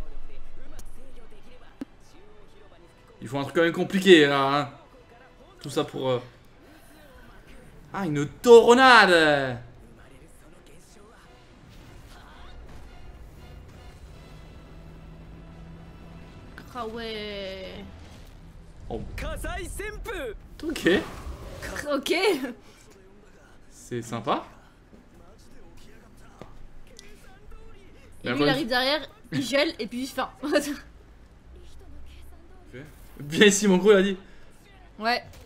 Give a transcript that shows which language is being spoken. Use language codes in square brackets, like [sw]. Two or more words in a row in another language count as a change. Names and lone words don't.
[fr] Ils font un truc quand même compliqué là hein. Tout ça pour... Ah une tornade. Ah ouais... Oh. [ja] 火災旋風 [fr] Ok. Ok. C'est sympa. Et lui il arrive derrière, il gèle et puis il fait... Bien ici mon gros il a dit. Ouais. Tu m'étonnes que ça brûle.